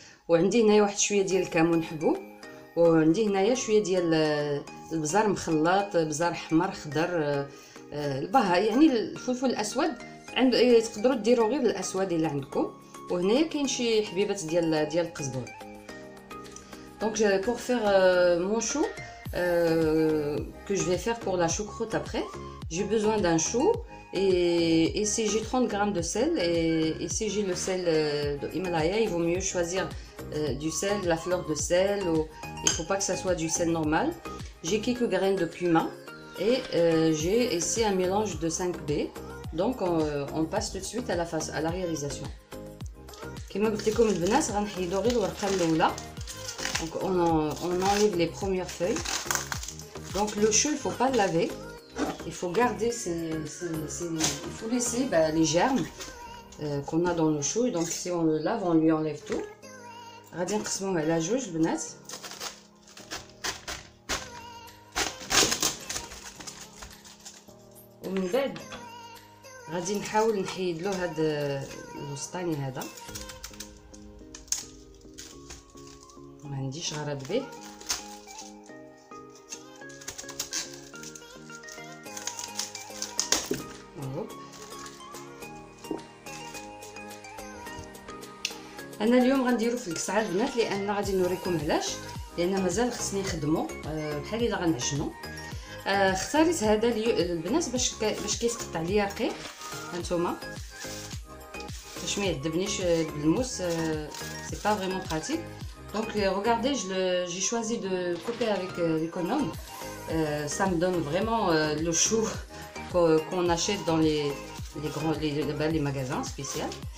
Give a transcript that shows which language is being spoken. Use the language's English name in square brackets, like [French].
[Arabic] وعندي هنايا واحد شويه ديال الكمون حبوب، وعندي هنايا شويه ديال البزار مخلط، بزار احمر خضر، البها يعني الفلفل الاسود تقدروا ديروا غير الاسود الا عندكم. وهنايا كاين شي حبيبات ديال القزبر. دونك [French] pour faire mon chou que je vais faire pour la choucroute après. J'ai besoin d'un chou et si j'ai 30 g de sel et si j'ai le sel de Himalaya, il vaut mieux choisir du sel, la fleur de sel, ou il faut pas que ça soit du sel normal. J'ai quelques graines de cumin et j'ai ici un mélange de 5 baies. Donc on passe tout de suite à la réalisation. [Arabic] كما قلت لكم البنات غنحيدو غير الورقه الاولى. [French] Donc on enlève les premières feuilles. Donc le chou, il faut pas le laver. Il faut garder il faut laisser les germes qu'on a dans le chou. Et donc si on le lave, on lui enlève tout. [Arabic] غادي نقسموه على جوج البنات. ومن بعد غادي نحاول نحيد له هاد الوسطاني هذا، ما عنديش غرض به. انا اليوم غنديرو في الكسعه البنات، لان غادي نوريكم علاش، لان مازال خصني نخدمو بحال الا غنعجنو. اختاريت هذا البنات باش كيتقطع ليا رقيق. هانتوما باش ما يذبنيش بالموس، [French] سي با فريمون براتيك. Donc regardez, j'ai choisi de couper avec l'économe. Ça me donne vraiment le chou qu'on achète dans les magasins spéciaux.